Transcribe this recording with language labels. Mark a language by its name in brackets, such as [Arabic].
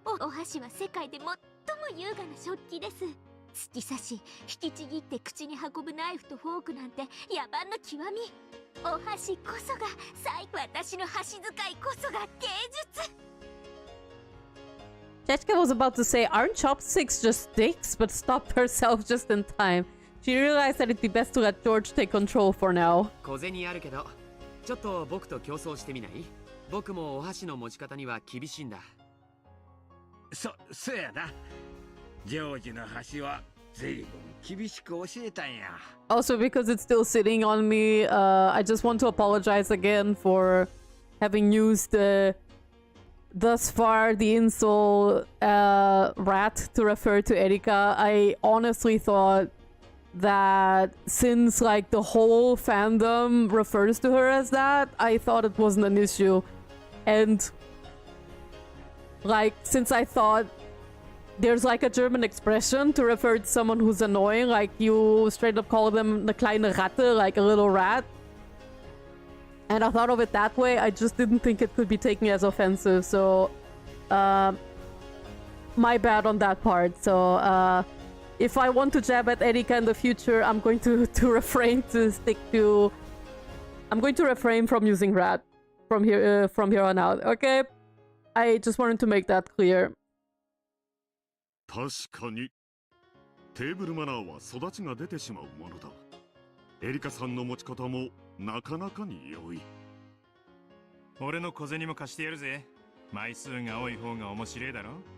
[Japanese] 箸は世界で最も優雅な食器です。突き刺し、引きちぎって口に運ぶナイフとフォークなんて野蛮の極み。お箸こそが私の箸使いこそが芸術。 [English] Jessica was about to say, aren't chopsticks just sticks? But stopped herself just in time. She realized that it'd be best to let George take control for now. [Japanese] 小銭あるけど、ちょっと僕と競争してみない？僕もお箸の持ち方には厳しいんだ。そやな。ジョージの箸は随分厳しく教えたんや。 [English] Also, because it's still sitting on me, I just want to apologize again for having used thus far the insult rat to refer to Erika. I honestly thought that since like the whole fandom refers to her as that, I thought it wasn't an issue. And like, since I thought there's like a German expression to refer to someone who's annoying, like you straight up call them [German] eine kleine Ratte, [English] like a little rat. And I thought of it that way, I just didn't think it could be taken as offensive, so my bad on that part. So if I want to jab at Erika in the future, I'm going to refrain to stick to... I'm going to refrain from using rat from here on out, okay? I just wanted to make that clear. [Japanese] 確かにテーブルマナーは育ちが出てしまうものだ。エリカさんの持ち方もなかなかに良い。俺の小銭も貸してやるぜ。枚数が多い方が面白いだろ。